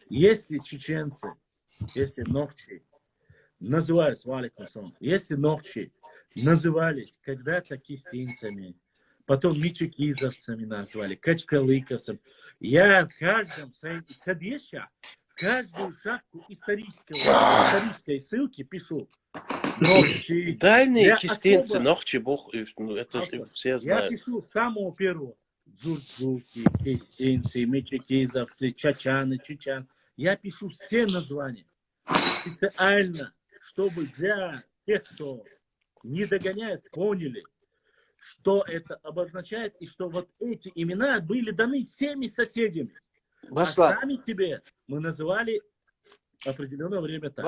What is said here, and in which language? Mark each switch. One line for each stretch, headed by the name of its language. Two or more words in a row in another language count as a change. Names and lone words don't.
Russian: Если чеченцы, если новчи назывались, если новчи назывались когда-то кистинцами, потом мичекизовцами назвали, качкалыковцами. Я в каждом садеща, каждую шапку исторической ссылки пишу. Нохчи. Дальние кистинцы, Нохчи, Бог, это все знают. Я пишу с самого первого. Дзурцуки, кистинцы, мичекизовцы, чачаны, чечан. Я пишу все названия. Специально, чтобы для тех, кто не догоняет, поняли, что это обозначает, и что вот эти имена были даны всеми соседями. Башлам. А сами себе мы называли определенное время так.